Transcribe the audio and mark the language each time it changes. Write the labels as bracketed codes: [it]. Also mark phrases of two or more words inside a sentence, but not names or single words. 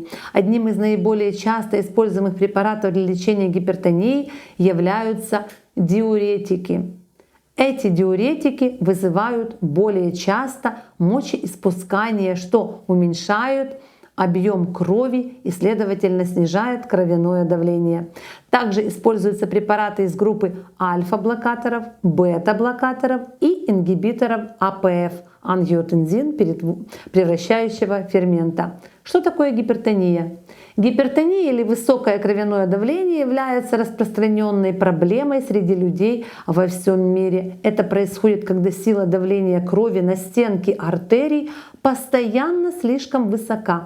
[ru] Одним из наиболее часто используемых препаратов для лечения гипертонии являются диуретики. Эти диуретики вызывают более часто мочеиспускание, что уменьшает объем крови и, следовательно, снижает кровяное давление. Также используются препараты из группы альфа-блокаторов, бета-блокаторов и ингибиторов АПФ — ангиотензин превращающего фермента. Что такое гипертония? Гипертония или высокое кровяное давление является распространенной проблемой среди людей во всем мире. Это происходит, когда сила давления крови на стенки артерий постоянно слишком высока.